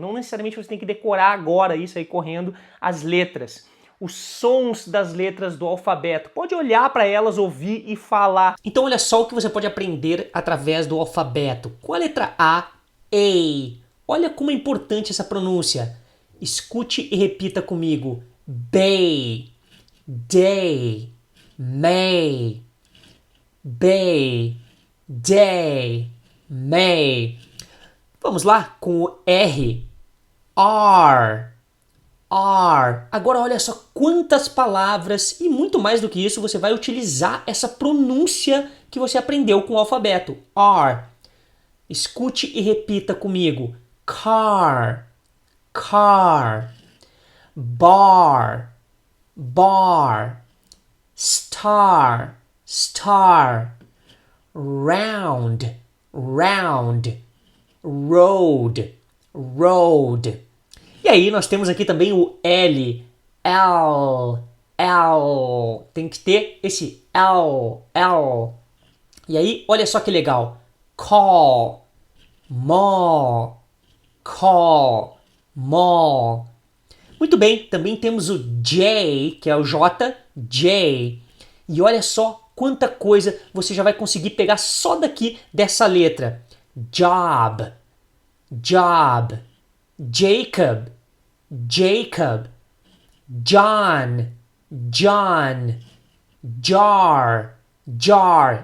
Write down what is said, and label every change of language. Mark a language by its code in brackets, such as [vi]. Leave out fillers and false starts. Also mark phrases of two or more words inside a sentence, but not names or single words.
[pt] Não necessariamente você tem que decorar agora isso aí correndo as letras. Os sons das letras do alfabeto. Pode olhar para elas, ouvir e falar. Então olha só o que você pode aprender através do alfabeto. Com a letra A, A. Olha como é importante essa pronúncia. Escute e repita comigo. [en] Bay, day, may, bay, day, may. [pt] Vamos lá com o R. R. R. Agora olha só quantas palavras e muito mais do que isso você vai utilizar essa pronúncia que você aprendeu com o alfabeto. R. Escute e repita comigo. [en] Car, car, bar, bar, star, star, round, round, road, road. [pt] E aí nós temos aqui também o L, L, L. Tem que ter esse L, L. E aí, olha só que legal. [en] Call, mall, call, mall. [pt] Muito bem, também temos o J, que é o J, J. E olha só quanta coisa você já vai conseguir pegar só daqui dessa letra. [en] Job, job, Jacob, Jacob, John, John, jar, jar.